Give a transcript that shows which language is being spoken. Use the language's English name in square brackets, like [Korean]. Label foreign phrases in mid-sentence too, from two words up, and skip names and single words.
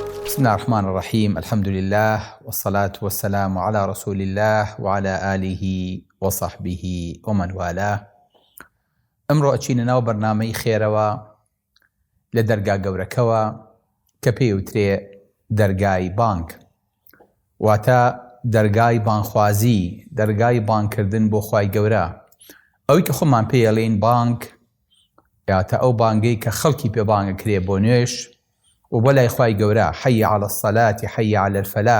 [Arabic] بسم الله الرحمن الرحيم. الحمد لله والصلاة والسلام على رسول الله وعلى آله وصحبه ومن والاه. [Central Kurdish] ئەمڕۆ ئەچینە ناو بەرنامەی خێرەوە لە دەرگا گەورەکەوە کە پێوترێ دەرگای بانک، واتە دەرگای بانخوازی، دەرگای بانکردن بۆ خوای گەورە. ئەوەی کە خۆمان پێڵێن بانک یاتە ئەو بانگەی کە خەڵکی پێ بانگەکرێ بۆ نوێش و بۆ لای خوای گەورە، [Arabic] حەی عەلە الصەلاة حەی عەلە الفەلاح.